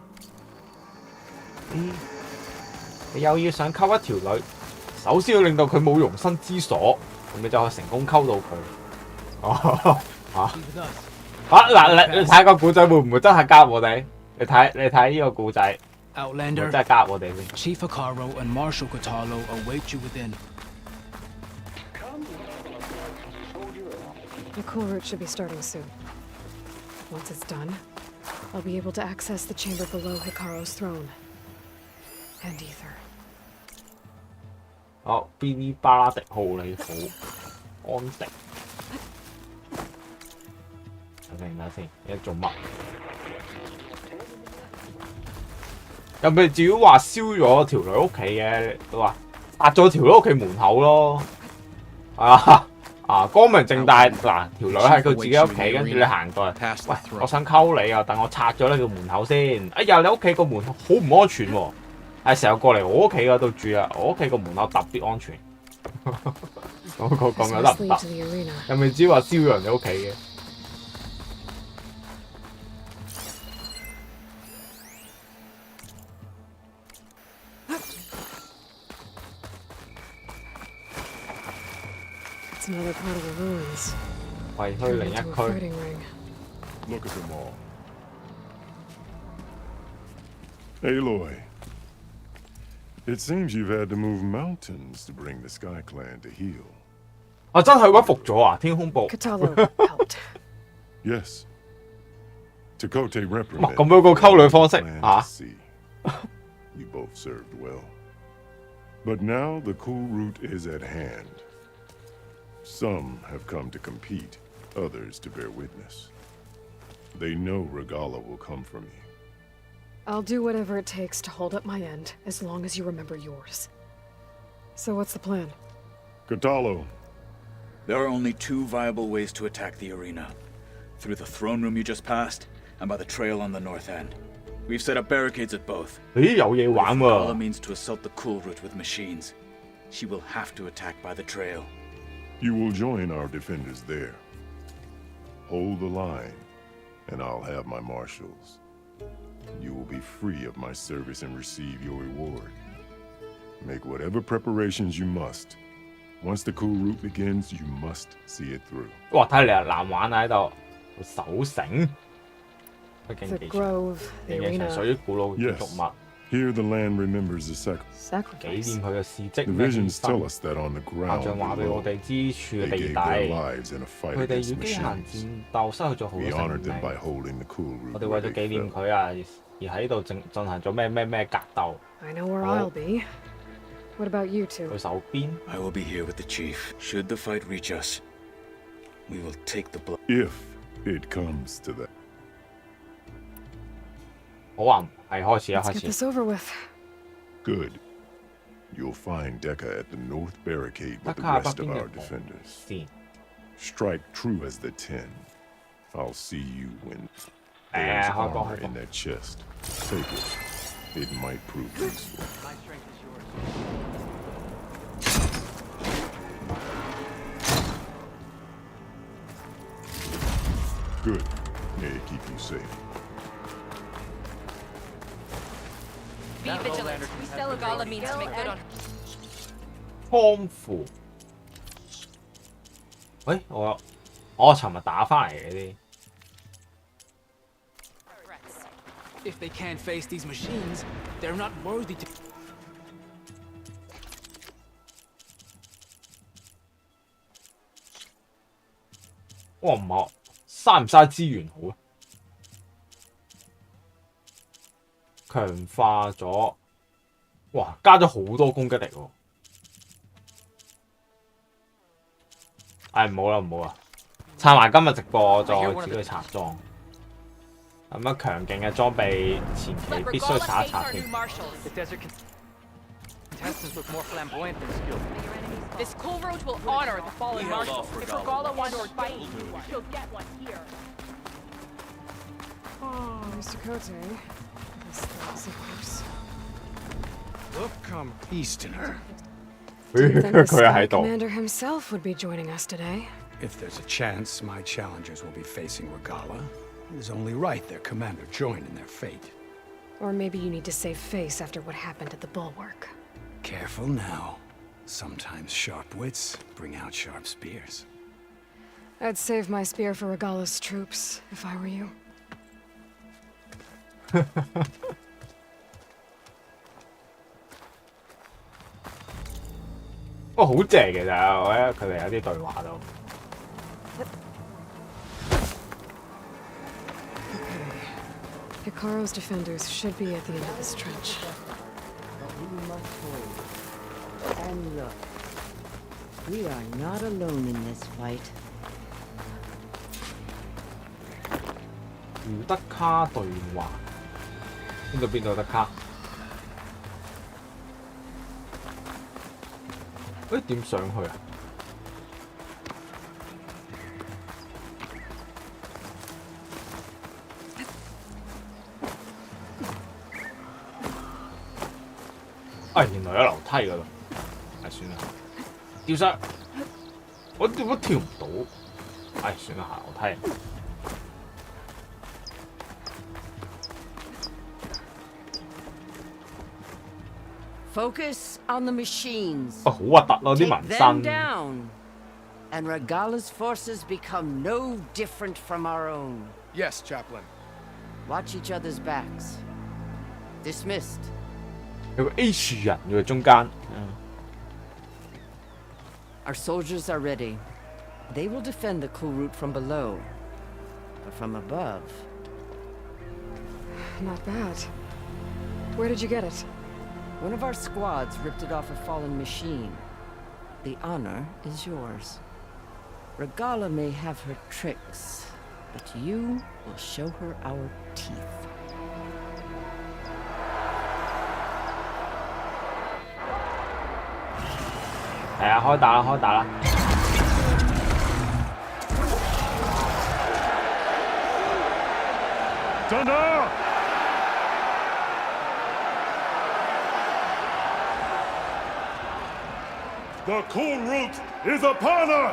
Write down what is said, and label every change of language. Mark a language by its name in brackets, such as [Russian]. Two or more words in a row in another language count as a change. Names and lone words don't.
[Cantonese] 你又要想溝一條女，首先要令到佢冇容身之所，咁你就可以成功溝到佢。嗱，你睇個古仔會唔會真係加入我哋？你睇呢個故仔， [English] Outlander, [Cantonese] 真係加入我哋先。 [English] Chief Hikaru and Marshal Kotallo await you within. The cool route should be starting soon. Once it's done, I'll be able to access the chamber below Hikaru's throne. And ether. [Cantonese] 好，嗶哩巴拉迪號你好，安迪。等先，你做乜？又未至於話燒咗條女屋企嘅，都話殺咗條女屋企門口咯。光明正大嗱，條女喺佢自己屋企，跟住你行過嚟，喂，我想溝你啊，等我拆咗你個門口先。哎呀，你屋企個門口好唔安全喎，係成日過嚟我屋企嗰度住啊，我屋企個門口特別安全。咁樣得唔得？又未至於話燒咗人哋屋企嘅。 [English] It's another part of the ruins. [Cantonese] 係去另一 [English] Into a [Cantonese] 區。 [English] fighting ring. Look at them all. Aloy, it seems you've had to move mountains to bring the Sky Clan to heel. [Cantonese] 真係屈服咗啊！天空堡。 [English] Kotallo helped. Yes. Takote [Cantonese] 哇， [English] reprimanded [Cantonese] 咁樣個溝女方式 [English] plan [Cantonese] 啊 [English] to see. You both served well. But now the cool route is at hand. Some have come to compete, others to bear witness. They know Regala will come for me. I'll do whatever it takes to hold up my end, as long as you remember yours. So what's the plan? Kotallo, There are only two viable ways to attack the arena. Through the throne room you just passed, and by the trail on the north end. We've set up barricades at both. [Cantonese] 咦，有嘢玩 Regala 喎！ [English] means to assault the cool route with machines. She will have to attack by the trail. you will join our defenders there. Hold the line, and I'll have my marshals. You will be free of my service and receive your reward. Make whatever preparations you must. Once the cool route begins, you must see it through. [Cantonese] 哇，睇嚟難玩啊喺度，守城。佢競 [English] The [Cantonese] 技場， [English] grove, the [Cantonese] 競技場屬 [English] arena. [Cantonese] 於古老建 [English] Yes. [Cantonese] 築物， [English] Here the land remembers the sacrifice. [Cantonese] 紀 [English] Sacrifice. [Cantonese] 念佢嘅事蹟 [English] The [Cantonese] 咩 [English] visions [Cantonese] 犧 [English] tell [Cantonese] 牲。 [English] us that on the [Cantonese] 校 [English] ground [Cantonese] 長話俾我 [English] below, [Cantonese] 哋知處 [English] they [Cantonese] 嘅地 [English] gave [Cantonese] 底， [English] their lives in a fight [Cantonese] 佢哋與 [English] against [Cantonese] 機械人 [English] machines. [Cantonese] 戰鬥，失去咗好 [English] We [Cantonese] 多 [English] honored [Cantonese] 生 [English] them by [Cantonese] 命。 [English] holding the cool [Cantonese] 我 [English] route [Cantonese] 哋 [English] where [Cantonese] 為咗 [English] they [Cantonese] 紀念 [English] fell. [Cantonese] 佢啊，而喺度進行咗咩格鬥。 [English] I know where Oh. I'll be. What about you two? [Cantonese] 佢手邊 [English] I will be here with the chief. Should the fight reach us, we will take the blow. If it comes to that. [Cantonese] 好啊，係開始啦， [English] Let's [Cantonese] 開 [English] get [Cantonese] 始。 [English] this over with. Good. You'll find Dekka at the north barricade with the [Cantonese] 德卡喺 [English] rest [Cantonese] 北 [English] of [Cantonese] 邊 [English] our [Cantonese] 嘅 [English] defenders. [Cantonese] 先。 [English] Strike true as the 10. I'll see you when Eh, there's hold on, armor hold on. in that chest. Take it. It might prove useful. Good. May it keep you safe. Be vigilant. We still Regala means to make good on. [Cantonese] 倉庫。喂，我尋日打翻嚟嘅啲。 [English] threats. If they can't face these machines, they're not worthy to. [Cantonese] 哇，唔係，嘥唔嘥資源好啊？強化咗哇，加咗好多攻擊力喎！唉，唔好啦，唔好啦，撐埋今日直播再自己去拆裝。咁樣強勁嘅裝備前期必須查一查添。 [English] Contestants look more flamboyant than skilled. This cool road will honor the fallen marshal. If Regala wants to fight, she'll get one here. Oh, Mr. Cote. This thing's a horse. Look, come Easterner. Then the [Cantonese] 佢喺 [English] Sky [Cantonese] 度。 [English] Commander himself would be joining us today. If there's a chance my challengers will be facing Regala, it is only right their commander join in their fate. Or maybe you need to save face after what happened at the bulwark. Careful now. Sometimes sharp wits bring out sharp spears. I'd save my spear for Regala's troops, if I were you. [Cantonese] 哇，好正嘅咋，我覺得佢哋有啲對話都。 [English] Hikaro's defenders should be at the end of this trench. We must hold. And look, we are not alone in this fight. [Cantonese] 胡德卡對話，邊度有德卡？點上去啊？原來有樓梯㗎啦，算啦，掉上，我點解跳唔到？算啦，行樓梯。 [English] Focus on the machines. [Cantonese] 好核突咯啲 [English] Take [Cantonese] 紋 [English] them [Cantonese] 身。 [English] down. And Regala's forces become no different from our own. Yes, Chaplain. Watch each other's backs. Dismissed. [Cantonese] 有個 H 人嘅中間。 [English] Our soldiers are ready. They will defend the cool route from below. But from above... Not bad. Where did you get it? One of our squads ripped it off a fallen machine. The honor is yours. Regala may have her tricks, but you will show her our teeth. [Cantonese] 係啊，開打啦，開打啦！ [English] Thunder! The cool route is upon us!